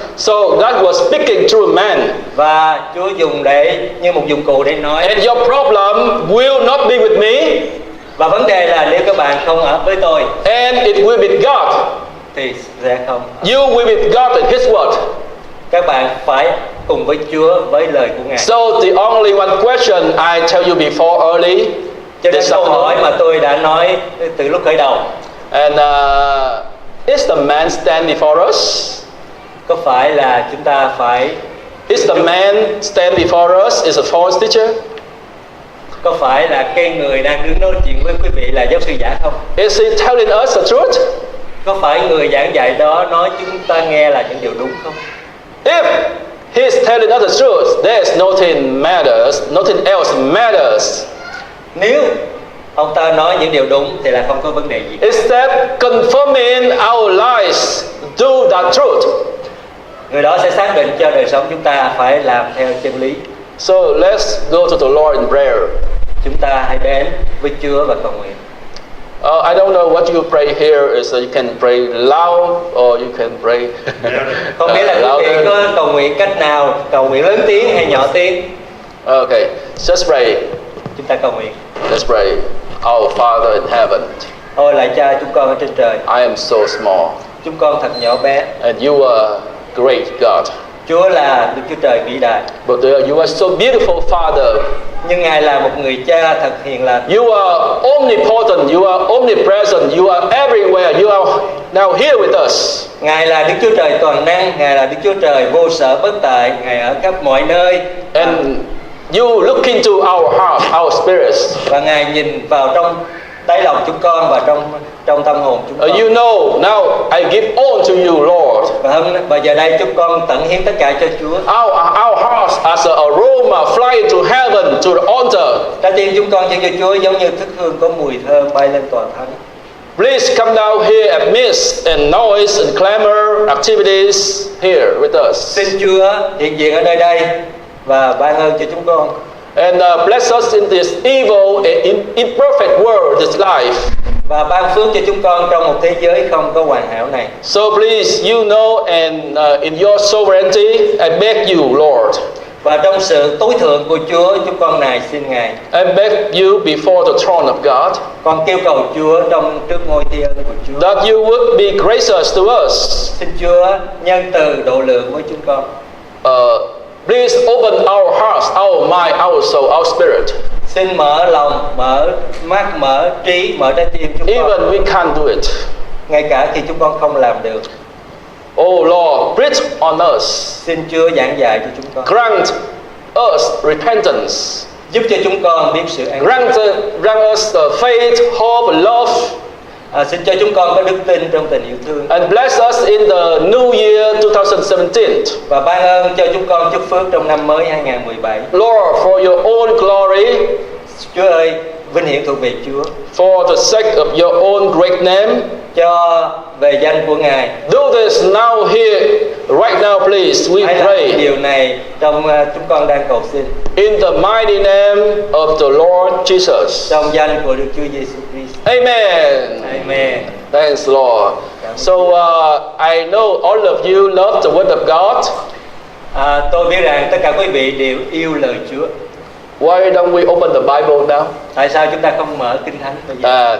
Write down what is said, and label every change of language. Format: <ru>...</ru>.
<en>So God was speaking through a man.</en> <vi>Và Chúa dùng để như một dụng cụ để nói.</vi> <en>And your problem will not be with me.</en> <vi>Và vấn đề là nếu các bạn không ở với tôi,</vi> <en>and it will be God,</en> <vi>thì sẽ không.</vi> <en>You will be God in His word.</en> <vi>Các bạn phải cùng với Chúa với lời của Ngài.</vi> <en>So the only one question I tell you before early.</en> <vi>Cho nên câu hỏi mà tôi đã nói từ lúc khởi đầu.</vi> <en>And is the man stand before us?</en> <vi>Có phải là chúng ta phải?</vi> <en>Is the man stand before us is a false teacher?</en> <vi>Có phải là cái người đang đứng nói chuyện với quý vị là giáo sư giả không?</vi> <en>Is he telling us the truth?</en> <vi>Có phải người giảng dạy đó nói chúng ta nghe là những điều đúng không?</vi> <en>If he is telling us the truth, there is nothing matters, nothing else matters.</en> <vi>Nếu ông ta nói những điều đúng thì là không có vấn đề gì.</vi> <en>Except confirming our lives do that truth.</en> <vi>Người đó sẽ xác định cho đời sống chúng ta phải làm theo chân lý.</vi> <en>So let's go to the Lord in prayer.</en> <vi>Chúng ta hãy đến với Chúa và cầu nguyện.</vi> <en>I don't know what you pray here is you can pray loud or you can pray</en> <vi>Không biết là quý vị có cầu nguyện cách nào, cầu nguyện lớn tiếng hay nhỏ tiếng.</vi> <en>Okay, just pray.</en> <vi>Chúng ta cầu nguyện.</vi> <en>Let's pray. Our Father in heaven,</en> <vi>Ôi lạy Cha chúng con ở trên trời,</vi> <en>I am so small,</en> <vi>chúng con thật nhỏ bé.</vi> <en>and you are great God.</en> <vi>Chúa là Đức Chúa Trời vĩ đại,</vi> <en>But you are so beautiful, Father.</en> <vi>nhưng Ngài là một người cha thật hiền lành.</vi> <en>You are omnipotent, you are omnipresent, you are everywhere. You are now here with us.</en> <vi>Ngài là Đức Chúa Trời toàn năng, Ngài là Đức Chúa Trời vô sở bất tại, Ngài ở khắp mọi nơi.</vi> <en>And you look into our heart, our spirits.</en> <vi>Và Ngài nhìn vào trong đáy lòng chúng con và trong tâm hồn chúng con.</vi> <en>You know, now I give all to you, Lord.</en> <vi>Và giờ đây chúng con tận hiến tất cả cho Chúa.</vi> <en>Our hearts as an aroma flying to heaven, to the altar.</en> <vi>Trái tim chúng con dâng cho Chúa giống như thức hương có mùi thơm bay lên tòa thánh.</vi> <en>Please come down here amidst and noise and clamor activities here with us.</en> <vi>Xin Chúa hiện diện ở nơi đây và ban ơn cho chúng con.</vi> <en>And bless us in this evil and imperfect world, this life.</en> <vi>Và ban phước cho chúng con trong một thế giới không có hoàn hảo này.</vi> <en>So please, you know, and in your sovereignty, I beg you, Lord.</en> <vi>Và trong sự tối thượng của Chúa, chúng con này xin Ngài.</vi> <en>I beg you before the throne of God.</en> <vi>Con kêu cầu Chúa trong trước ngôi thiên ân của Chúa.</vi> <en>That you would be gracious to us.</en> <vi>Xin Chúa nhân từ độ lượng với chúng con.</vi> <en>Please open our hearts, our mind, our soul, our spirit.</en> <vi>Xin mở lòng, mở mắt, mở trí, mở trái tim chúng con.</vi> <en>Even we can't do it.</en> <vi>Ngay cả khi chúng con không làm được.</vi> <en>Oh Lord, preach on us.</en> <vi>Xin Chúa giảng dạy cho chúng con.</vi> <en>Grant us repentance.</en> <vi>Giúp cho chúng con biết sự an.</vi> <en>Grant us faith, hope, love.</en> <vi>Xin cho chúng con có đức tin trong tình yêu thương.</vi> <en>And bless us in the new year 2017.</en> <vi>Và ban ơn cho chúng con chúc phước trong năm mới 2017.</vi> <en>Lord, for your own glory.</en> <vi>Chúa ơi, vinh hiển thuộc về Chúa.</vi> <en>For the sake of your own great name.</en> <vi>Cho về danh của Ngài.</vi> <en>Do this now here, right now, please. We</en> <vi>Hãy</vi> <en>pray.</en> <vi>làm điều này trong chúng con đang cầu xin.</vi> <en>In the mighty name of the Lord Jesus.</en> <vi>Trong danh của Đức Chúa Giêsu Christ.</vi> <en>Amen. Amen. Thanks, Lord. So I know all of you love the Word of God.</en> <vi>Tôi biết rằng tất cả quý vị đều yêu lời Chúa.</vi> <en>Why don't we open the Bible now?</en> <vi>Tại sao chúng ta không mở Kinh Thánh bây giờ?</vi>